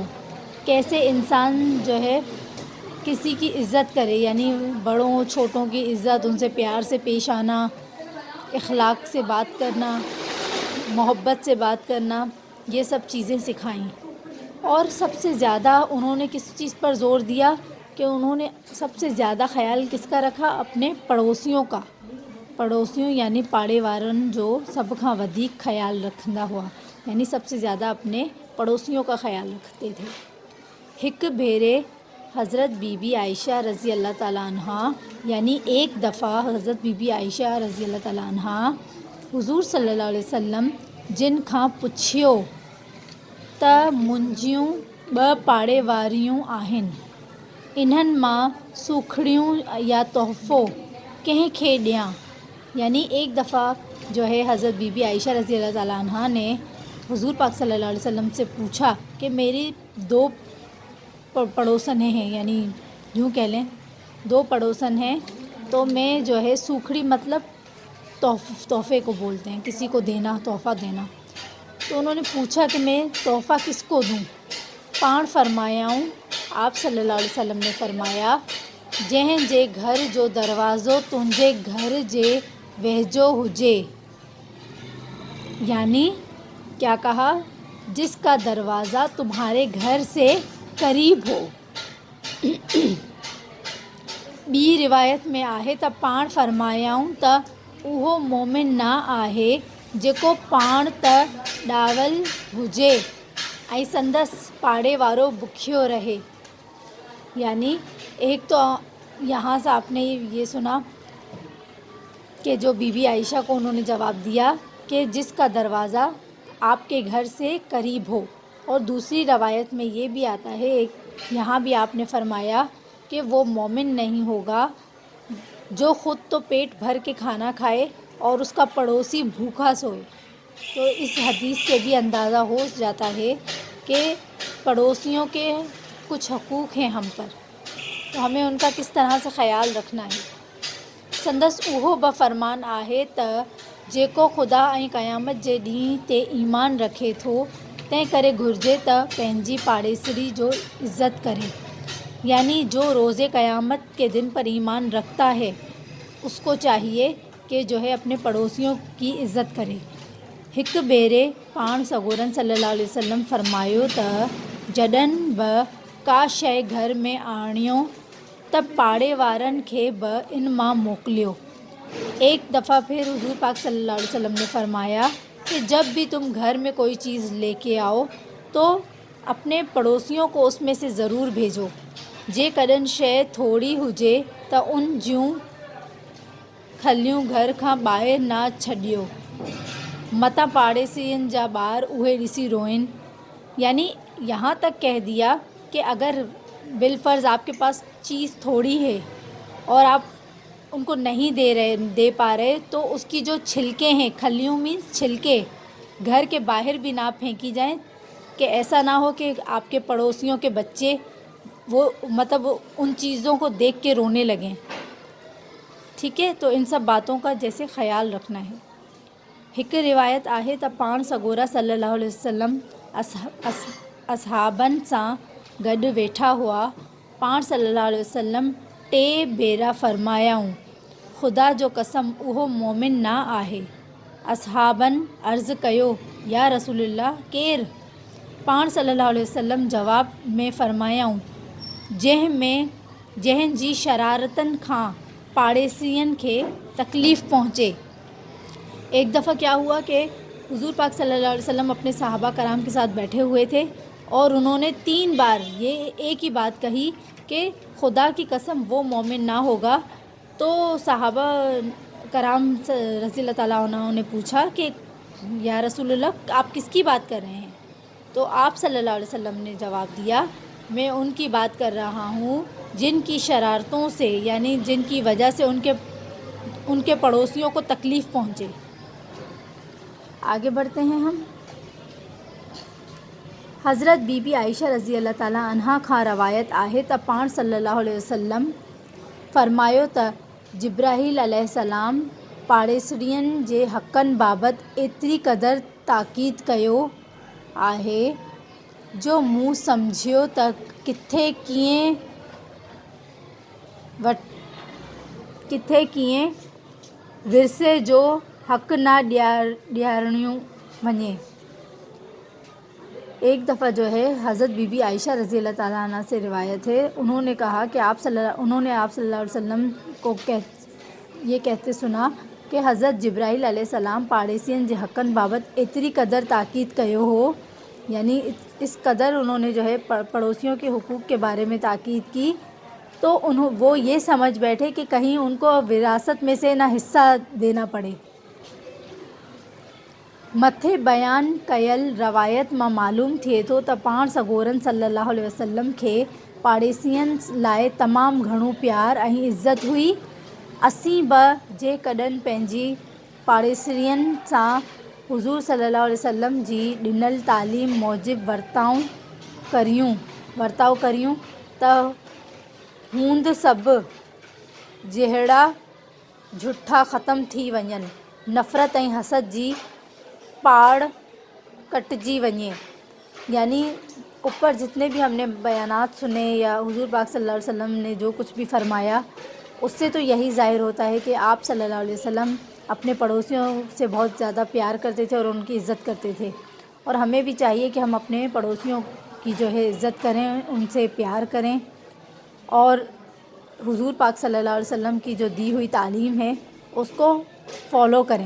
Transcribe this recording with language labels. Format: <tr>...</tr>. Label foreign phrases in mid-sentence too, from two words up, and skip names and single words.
<hi>कैसे इंसान जो है किसी की इज़्ज़त करे, यानी बड़ों छोटों की इज़्ज़त, उनसे प्यार से पेश आना, इखलाक से बात करना, मोहब्बत से बात करना, ये सब चीज़ें सिखाईं। और सबसे ज़्यादा उन्होंने किस चीज़ पर ज़ोर दिया कि उन्होंने सबसे ज़्यादा ख़्याल किसका रखा? अपने पड़ोसियों का। पड़ोसियों यानी</hi> <sd>पाड़े वारनि जो सभ खां वधीक ख़्याल रखंदा हुआ,</sd> <hi>यानी सबसे ज़्यादा अपने पड़ोसियों का ख़्याल रखते थे।</hi> <sd>हिकु भेरे हज़रत बीबी आयशा रज़ी अल्लाह ताला अन्हा,</sd> <hi>यानी एक दफ़ा</hi> <sd>हज़रत बीबी आयशा रज़ी अल्लाह ताला अन्हा हुज़ूर सल्लल्लाहु अलैहि वसल्लम जिन खां पुछियो त मुंहिंजियूं 2 पाड़े वारियूं आहिनि, इन्हनि मां सूखड़ियूं या तोहफ़ो कंहिंखे ॾियां।</sd> <hi>यानी एक दफ़ा जो है हज़रत बीबी आयशा रज़ी अल्लाह ताला अन्हा ने हुज़ूर पाक सल्लल्लाहु अलैहि वसल्लम से पूछा कि मेरी 2 पड़ोसन हैं, यानी यूँ कह लें 2 पड़ोसन हैं, तो मैं जो है सूखड़ी मतलब तोहफ़े को बोलते हैं, किसी को देना, तोहफ़ा देना। तो उन्होंने पूछा कि मैं तोहफ़ा किसको दूँ?</hi> <sd>पाण फरमायाऊं,</sd> <hi>आप सल्लल्लाहु अलैहि वसल्लम ने फरमाया,</hi> <sd>जंहिं जे घर जो दरवाज़ो तुंहिंजे घर जे वेझो हुजे।</sd> <hi>यानी क्या कहा? जिसका दरवाज़ा तुम्हारे घर से करीब हो।</hi> <sd>ॿी रिवायत में आहे त पाण फरमायाऊं त उहो मोमिन न आहे जेको पाण त ॾावल हुजे ऐं संदसि पाड़े वारो भुखियो रहे।</sd> <hi>यानी एक तो यहाँ से आपने ये सुना कि जो बीबी आयशा को उन्होंने जवाब दिया कि जिसका दरवाज़ा आपके घर से करीब हो। और दूसरी रवायत में ये भी आता है, यहाँ भी आपने फरमाया कि वो मोमिन नहीं होगा जो ख़ुद तो पेट भर के खाना खाए और उसका पड़ोसी भूखा सोए। तो इस हदीस से भी अंदाज़ा हो जाता है कि पड़ोसियों के कुछ हकूक़ हैं हम पर, तो हमें उनका किस तरह से ख़याल रखना है।</hi> <sd>संदस उहो बफ़रमान आहे त जेको ख़ुदा ऐं क़यामत जे ॾींहं ते ईमान रखे थो, तंहिं करे घुरिजे त पंहिंजी पाड़ेसरी जो इज़्ज़त करे।</sd> <hi>यानी जो रोज़े क़यामत के दिन पर ईमान रखता है उसको चाहिए कि जो है अपने पड़ोसियों की इज़्ज़त करे।</hi> <sd>हिक भेरे पाण सगोरन सल्लल्लाहु अलैहि वसल्लम फरमायो त जॾहिं बि का शइ घर में आणियो त पाड़े वारनि खे बि इन मां मोकिलियो।</sd> <hi>एक दफ़ा फिर हुजूर पाक सल्लल्लाहु अलैहि वसल्लम ने फरमाया कि जब भी तुम घर में कोई चीज़ लेके आओ तो अपने पड़ोसियों को उसमें से ज़रूर भेजो।</hi> <sd>जेकॾहिं शइ थोड़ी हुजे त उन जूं खलियूं घर खां ॿाहिरि न छॾियो, मता पाड़ेसियुनि जा ॿार उहे ॾिसी रोइन।</sd> <hi>यानी यहाँ तक कह दिया कि अगर बिलफ़र्ज़ आपके पास चीज़ थोड़ी है और आप उनको नहीं दे पा रहे, तो उसकी जो छिलके हैं, खलियों मीन्स छिलके, घर के बाहर भी ना फेंकी जाएं, कि ऐसा ना हो कि आपके पड़ोसियों के बच्चे वो मतलब उन चीज़ों को देख के रोने लगें। ठीक है, तो इन सब बातों का जैसे ख़याल रखना है।</hi> <sd>हिक रिवायत आहे त पाण सगोरा सल्लल्लाहु अलैहि वसल्लम असहाबनि सां गॾु वेठा हुआ। पाण सल्लल्लाहु अलैहि वसल्लम 3 भेरा फरमायाऊं, ख़ुदा जो कसम उहो मोमिन ना आहे। असहाबनि अर्ज़ु कयो, या रसूलल्लाह केरु? पाण सल्लल्लाहु अलैहि वसल्लम जवाब में फरमायाऊं, जंहिं जी शरारतनि खां पाड़ेसियुनि खे तकलीफ़ पहुँचे।</sd> <hi>एक दफ़ा क्या हुआ कि हुजूर पाक सल्लल्लाहु अलैहि वसल्लम अपने सहाबा कराम के साथ बैठे हुए थे और उन्होंने 3 बार ये एक ही बात कही कि खुदा की कसम वो मोमिन ना होगा। तो सहाबा कराम रज़ी अल्लाह ताला अन्हु ने पूछा कि या रसूलल्लाह आप किसकी बात कर रहे हैं? तो आप सल्लल्लाहु अलैहि वसल्लम ने जवाब दिया, मैं उनकी बात कर रहा हूँ जिनकी शरारतों से, यानी जिनकी वजह से उनके पड़ोसियों को तकलीफ़ पहुँचे। आगे बढ़ते हैं हम।</hi> <sd>हज़रत बीबी आयशा रज़ी अल्लाह ताला अन्हा खां रवायत आहे त पाण सल्लल्लाहु अलैहि वसल्लम फरमायो त जिब्राहील अलैहिस्सलाम पाड़ेसरियुनि जे हक़नि बाबति एतिरी क़दर ताक़ीद कयो आहे जो मूं सम्झियो त किथे कीअं विरसे जो हक़ ना ॾियारणियो वञे।</sd> <hi>एक दफ़ा जो है हज़रत बीबी आयशा रज़ी अल्लाह ताला अन्हा से रिवायत है, उन्होंने कहा कि उन्होंने आप सल्लल्लाहु अलैहि वसल्लम को ये कहते सुना कि हज़रत जिब्राईल अलैहिस्सलाम</hi> <sd>पाड़ेसियुनि जे हक़नि बाबति एतिरी क़दर ताक़ीद कयो हो,</sd> <hi>यानी इस कदर उन्होंने जो है पड़ोसियों के हुकूक़ के बारे में ताक़ीद की, तो वो ये समझ बैठे कि कहीं उनको विरासत में से ना हिस्सा देना पड़े।</hi> <sd>मथे बयान कयल रवायत मां मालूम थिए थो त पाण सगोरन सल्लल्लाहु अलैहि वसल्लम खे पाड़ेसियुनि लाइ तमामु घणो प्यार ऐं इज़त हुई। असीं बि जेकॾहिं पंहिंजी पाड़ेसरियुनि सां हुज़ूर सल्लल्लाहु अलैहि वसल्लम जी ॾिनल तालीम मूजिबि वर्ताव करियूं त हूंद सभु जहिड़ा झूठा ख़त्म थी वञनि, नफ़रत ऐं हसद जी पाड़ कटजी वञे।</sd> <hi>यानी ऊपर जितने भी हमने बयानात सुने या हुज़ूर पाक सल्लल्लाहु अलैहि वसल्लम ने जो कुछ भी फरमाया, उससे तो यही ज़ाहिर होता है कि आप सल्लल्लाहु अलैहि वसल्लम अपने पड़ोसियों से बहुत ज़्यादा प्यार करते थे और उनकी इज़्ज़त करते थे। और हमें भी चाहिए कि हम अपने पड़ोसियों की जो है इज़्ज़त करें, उनसे प्यार करें और हुज़ूर पाक सल्लल्लाहु अलैहि वसल्लम की जो दी हुई तालीम है उसको फॉलो करें।</hi>